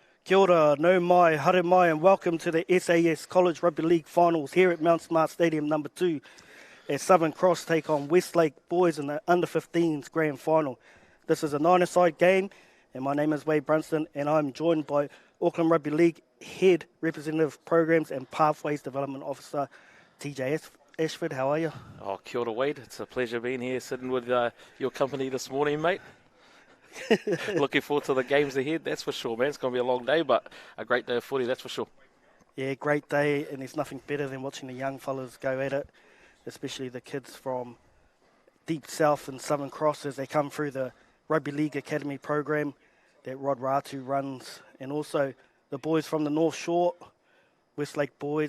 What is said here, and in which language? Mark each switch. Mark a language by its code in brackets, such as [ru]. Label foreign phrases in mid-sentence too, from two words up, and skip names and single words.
[mi] Kia ora, no mai, haere mai, [en] and welcome to the SAS College Rugby League Finals here at Mount Smart Stadium number 2 as Southern Cross take on Westlake Boys in the Under-15s Grand Final. This is a nine-a-side game, and my name is Wade Brunston, and I'm joined by Auckland Rugby League Head Representative Programs and Pathways Development Officer, TJ Ashford. How are you? [mi] Oh, kia ora, Wade. [en] It's a pleasure being here, sitting with your company this morning, mate. Looking forward to the games ahead, that's for sure, man. It's going to be a long day, but a great day of footy, that's for sure. Yeah, great day, and there's nothing better than watching the young fellas go at it, especially the kids from deep south and Southern Cross as they come through the Rugby League Academy program that Rod Ratu runs, and also the boys from the North Shore, Westlake Boys.